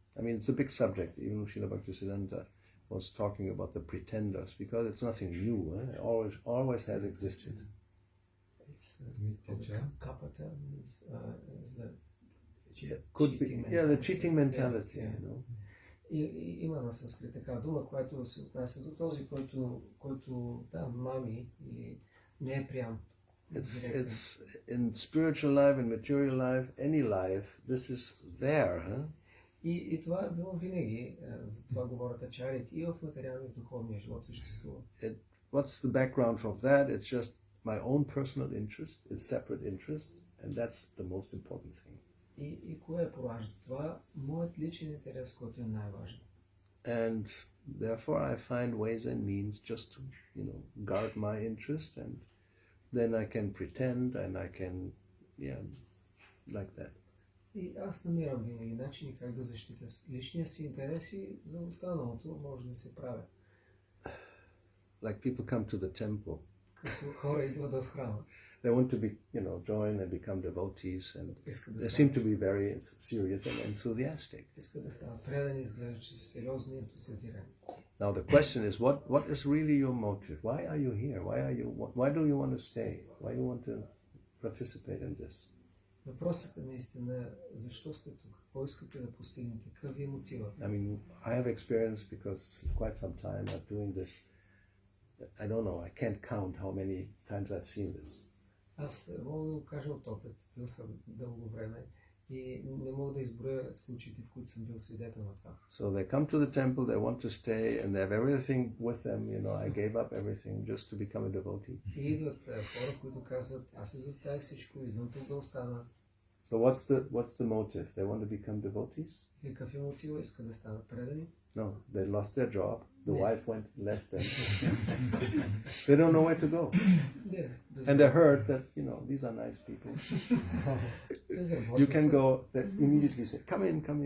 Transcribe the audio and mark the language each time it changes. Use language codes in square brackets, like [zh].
[en] I mean, it's a big subject. Even Srila Bhaktisiddhanta was talking about the pretenders because it's nothing new. It always has existed. It's kapata is the could be the cheating mentality. [bg] Има на санскрит така дума, която се отнася до този, който мами и не е прям. [en] It's in spiritual life, in material life, any life, this is there, huh? [bg] И това е било винаги, за това говорят ачарите, и в материалния и в духовния живот съществува. [en] What's the background of that? It's just my own personal interest, it's separate interest, and that's the most important thing. [bg] И кое поражда това? Моят личен интерес, който е най-важен. [en] And therefore I find ways and means just to, guard my interest, and then I can pretend and I can, like that. [bg] И аз намирам винаги начини как да защитя личния си интерес и за останалото може да се правя. [en] Like people come to the temple. [bg] Като хора идват в храма. [en] They want to be, join and become devotees, and they seem to be very serious and enthusiastic. [bg] Искат да станат предани, изглежда, че са сериозни и ентусиазирани. [en] Now the question is, what is really your motive? Why are you here? Why do you want to stay? Why do you want to participate in this? [bg] Въпросът е наистина, защо сте тук? Какво искате да постигнете? Какъв е мотивът? [en] I mean, I have experience because it's quite some time of doing this. I don't know, I can't count how many times I've seen this. [bg] Аз мога да го кажа от опит, бил съм дълго време и не мога да изброя случаите, в които съм бил свидетел на това. [en] So they come to the temple, they want to stay, and they have everything with them, I gave up everything just to become a devotee. [bg] И идват хора, които казват, аз изоставих всичко, идвам тук да остана. [en] So what's the motive? They want to become devotees? [bg] И какъв е мотивът? Искат да станат предани? [en] No, they lost their job. The wife left them. They don't know where to go. And they heard that, these are nice people. You can go, they immediately say, come in.